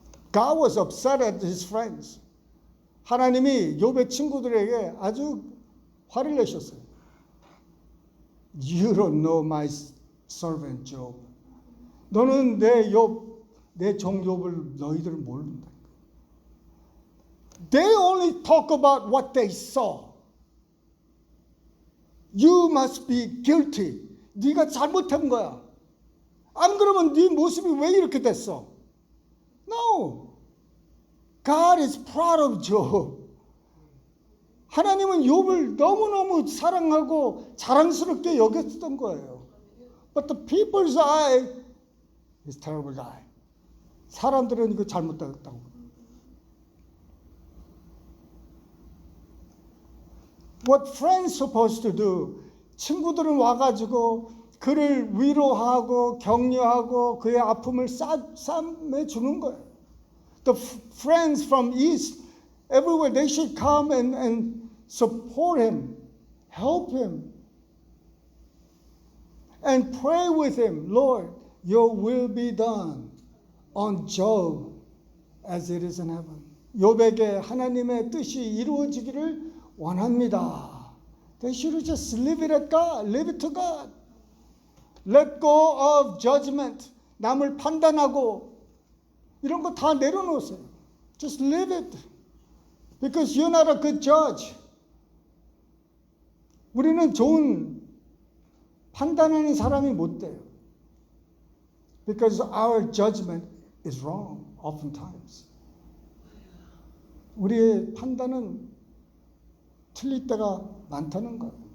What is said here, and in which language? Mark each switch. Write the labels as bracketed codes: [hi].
[en] God was upset at his friends. [ko] 하나님이 욥의 친구들에게 아주 화를 내셨어요. [en] You don't know my servant Job. [ko] 너는 내 종 욥을 너희들은 모른다. [en] They only talk about what they saw. You must be guilty. [ko] 네가 잘못한 거야. 안 그러면 네 모습이 왜 이렇게 됐어? [en] No. God is proud of Job. [ko] 하나님은 욥을 너무너무 사랑하고 자랑스럽게 여겼던 거예요. [en] But the people's eye is terrible guy. [ko] 사람들은 이거 잘못됐다고. [en] What friends supposed to do? [ko] 친구들은 와가지고 그를 위로하고 격려하고 그의 아픔을 싸매 주는 거예요. [en] The friends from east, everywhere, they should come and support him, help him, and pray with him. Lord, your will be done on Job as it is in heaven. [ko] 욥에게 하나님의 뜻이 이루어지기를 원합니다. [en] They should just leave it at God, leave it to God. Let go of judgment. [ko] 남을 판단하고 이런 거 다 내려놓으세요. [en] Just leave it. Because you're not a good judge. [ko] 우리는 좋은 판단하는 사람이 못 돼요. [en] Because our judgment is wrong oftentimes. [ko] 우리의 판단은 틀릴 때가 많다는 거예요.